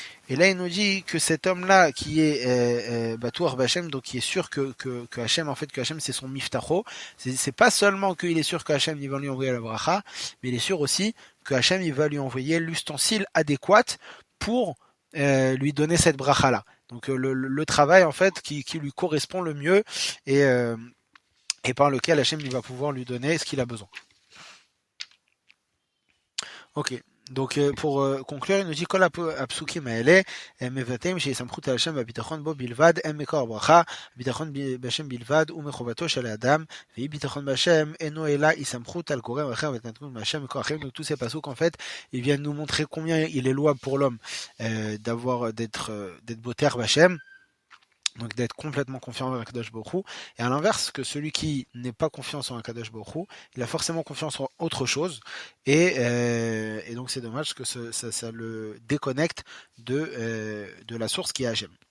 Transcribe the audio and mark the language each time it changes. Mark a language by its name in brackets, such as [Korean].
[French] Et là il nous dit que cet homme-là qui est Batouar Bachem, donc qui est sûr que Hachem, en fait que Hachem c'est son miftacho, c'est pas seulement qu'il est sûr que Hachem il va lui envoyer la bracha, mais il est sûr aussi que Hachem il va lui envoyer l'ustensile adéquat pour lui donner cette bracha là. Donc le travail en fait qui lui correspond le mieux et par lequel Hachem il va pouvoir lui donner ce qu'il a besoin. Ok. Donc pour conclure, il nous dit [Hebrew] כל הפסוקים האלה הם מבטאים שהיא סמכות על השם והביטחון בו בלבד, הם מקור הברכה, הביטחון בהשם בלבד ומחובתו של האדם, ואי ביטחון בהשם אינו אלא היא סמכות על גורם אחר והתנתקות מהשם מקור אחר. [French] Donc tous ces pasuk en fait, ils viennent nous montrer combien il est louable pour l'homme d'être boter Bachem, donc d'être complètement confiant en Akadosh Baruch Hu, et à l'inverse, que celui qui n'est pas confiant en Akadosh Baruch Hu, il a forcément confiance en autre chose, et donc c'est dommage que ça le déconnecte de la source qui est Hachem.